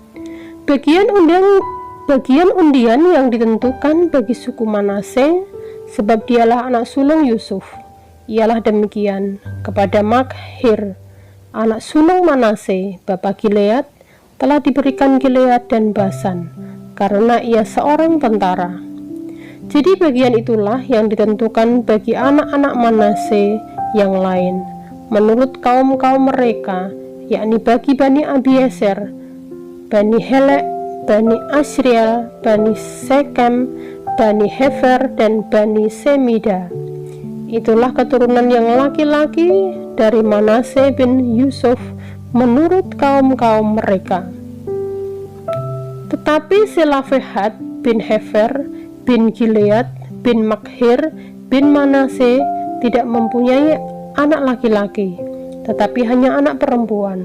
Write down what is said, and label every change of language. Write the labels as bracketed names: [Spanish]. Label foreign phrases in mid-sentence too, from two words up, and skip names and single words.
[Indonesian] Bagian undian yang ditentukan bagi suku Manase, sebab dialah anak sulung Yusuf, ialah demikian: kepada Makhir, anak sulung Manase, bapa Gilead, telah diberikan Gilead dan Basan, karena ia seorang tentara. Jadi bagian itulah yang ditentukan bagi anak-anak Manase yang lain, menurut kaum-kaum mereka, yakni bagi Bani Abieser, Bani Helek, Bani Asriel, Bani Sekem, Bani Hefer, dan Bani Semida. Itulah keturunan yang laki-laki dari Manase bin Yusuf menurut kaum-kaum mereka. Tetapi Selafehat bin Hefer bin Gilead bin Makhir bin Manase tidak mempunyai anak laki-laki, tetapi hanya anak perempuan.